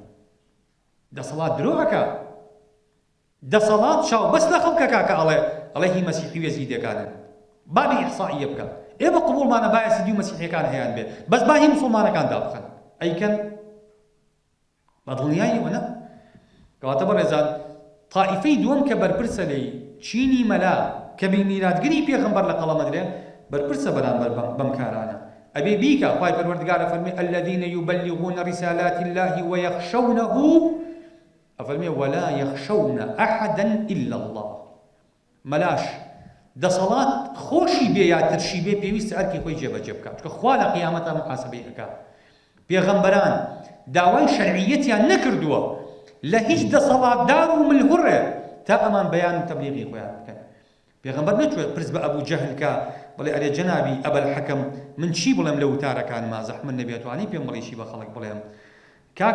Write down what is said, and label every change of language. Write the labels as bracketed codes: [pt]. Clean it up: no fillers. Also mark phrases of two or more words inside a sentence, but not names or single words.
[ckb] دەسەڵات درۆ ئەکا، دەسەڵات چاو بەس لە خەڵکەکە کە ئەڵێ ئەڵێ هی مەسیحی و یەزیدیەکانن بابی ئیحسائیە بکە ئێمە قبوڵمانە با یەزیدی و مەسیحیەکان هەیان بێ بەس با هی موسڵمانەکان دابخەن ئەیکەن بە دڵنیاییەوە نە کەواتە بەڕێزان طائفەی دووەم کە بەرپرسە لێی چینی مەلا کە میراتگری پێغەمبەر لە قەڵەمەدرێ بەرپرسە بەرامبەر بەم کارانە ئەبێ بیکە خوای پەروەردگارە فەرمێ [ar] الذين يبلغون رسالات الله ويخشونه [ckb] ئەفەرمێ [ar] ولا يخشون أحدا إلا الله [ckb] مەلاش دەسەڵات خۆشی بێ یا ترشی بێ پێویستە ئەرکی خۆی جێبەجێ بکات چونکە خوا لە قیامەتە محاسبەی ئەکات پێغەمبەران داوای شەرعیەتیان نەکردووە لە هیچ دەسەڵاتدار و ملهوڕێ تا ئەمان بەیان و تەبلیغی خۆیان بکەن پێغەمبەر نەچوێت پرس بە ئەبوو جەهلکە بڵێ ئەرێ جەنابی ئەبەل حەکەم من چی بڵێم لە وتارەکانما زەحمت نەبێتوانی پێم بڵیشی بە خەڵک بڵێم کاک